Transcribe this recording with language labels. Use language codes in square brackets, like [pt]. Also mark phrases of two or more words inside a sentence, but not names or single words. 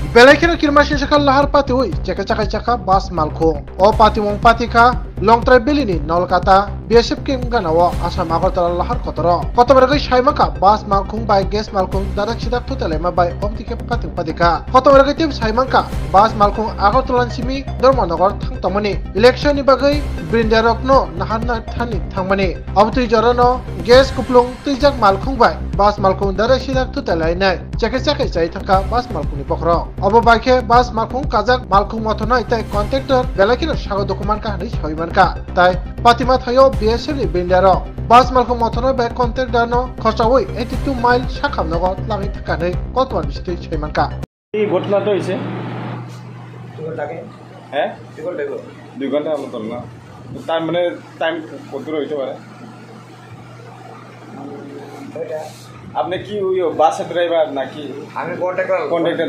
[trp] Belakira kirmasin sakal lahar pati ui caka bas malkhung o pati mong pati ka long trai belini nol kata BSF kim ganawa Assam Agartala lahar kotoro kotobargai saimaka bas malkhung bai gas malkhung dadak sidak tutelema bai optike pati padika kotobargai tim saimaka bas malkhung Agartalan simi Dharmanagar thang tamani election ni bagai brindarok no nahanna thani thangmani abtui jorano gas kuplung tijak malkhung bai bas malkhung dadak sidak tutelai nai caka chai thaka bas malkhung ni pokro abo baike bas malkhung kajak malkhung mothona itai contractor belakira sago dokuman ka hani soiman ka tai patima thayo BSF ni bindaro bas malkhung mothona bai contractor no khosawoi 82 mile sakham nago lami thaka nei kotwan bisitei soiman ka [bn] এই ঘটনাটা হইছে লাগে হ্যাঁ 2 ঘন্টা মতন না তার মানে টাইম কত হইতে পারে আপনি কি ওই [en] bus driver [bn] নাকি আমি কন্ট্রাক্টর